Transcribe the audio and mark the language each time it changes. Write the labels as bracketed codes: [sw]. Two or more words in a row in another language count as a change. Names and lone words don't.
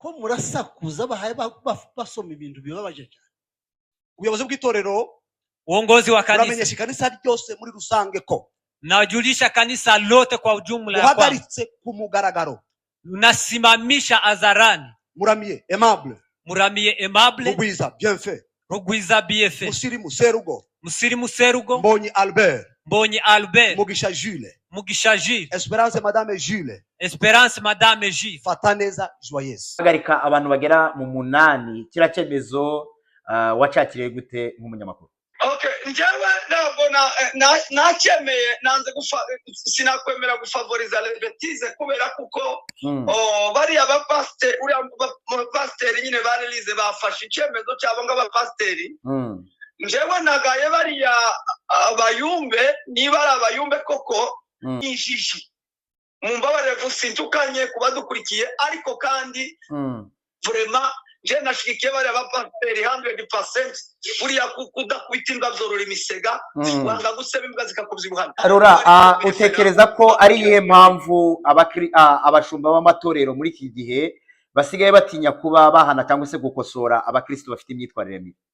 [rw] ko murasakuza bahaye basoma ibintu bibabaje cyane. Ubuyobozi bw'itorero, uongozi wa kanisa, uramenyesha kanisa ryose muri rusange ko najulisha kanisa lote kwa ujumla ya kwamba uhagaritse ku mugaragaro, unasimamisha hadharani Muramiye Aimable, Rugwiza Bienfait, Musirimu Serugo, Mbonyi Albert, Mugisha Jules, Esperance Madame Jules, Fataneza Joyeuse. Hagarika abantu bagera mu 8 kira cyemezo wacakiriye gute nk'umunyamakuru? Okay, njyewe ntabwo nacyemeye, nanze sinakwemera gufavoriza [fr] les bêtises [rw] kubera kuko bari abapasiteri, uri abapasiteri nyine barelize bafashe icyemezo cyabo ng'abapasiteri. Njyewe nagaye bariya abayumbe, niba ari abayumbe koko injiji, mumbabarire gusintukanye kubadukurikiye, ariko kandi [fr] vraiment je [rw] nashikiye bari abapasiteri 100%, buriya kudakubita imbwa byorora imisega, wanga guseba imbwa zikakubyibuhana. Rora, utekereza ko ari iyihe mpamvu abashumba b'amatorero muri iki gihe basigaye batinya kuba bahana cyangwa se gukosora abakristo bafite imyitwarire mibi?